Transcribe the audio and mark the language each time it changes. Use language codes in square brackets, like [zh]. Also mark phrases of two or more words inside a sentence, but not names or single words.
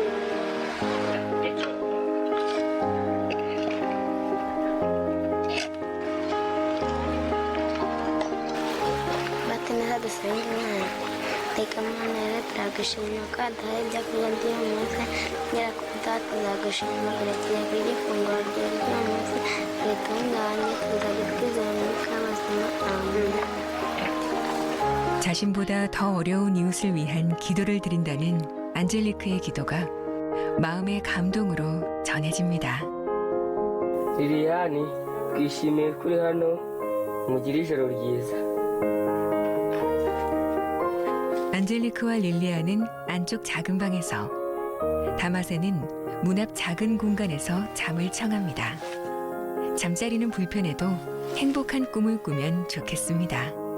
[rw] bakenera dusenga Imana reka Mana rero turagushimira ko waduhaye ibyo kurya by'uyu munsi ngera ku butaha tuzagushima turakira kurya ifunguro ryawe ry'uyu munsi ritunganye tuzajya twizera umwuka w'abazima amen [ko] 자신보다 더 어려운 이웃을 위한 기도를 드린다는 안젤리크의 기도가 마음의 감동으로 전해집니다. [rw] liliane twishimiye kuri hano mugire ijoro ryiza [ko] 안젤리크와 릴리안은 안쪽 작은 방에서, 다마센은 문 앞 작은 공간에서 잠을 청합니다. 잠자리는 불편해도 행복한 꿈을 꾸면 좋겠습니다.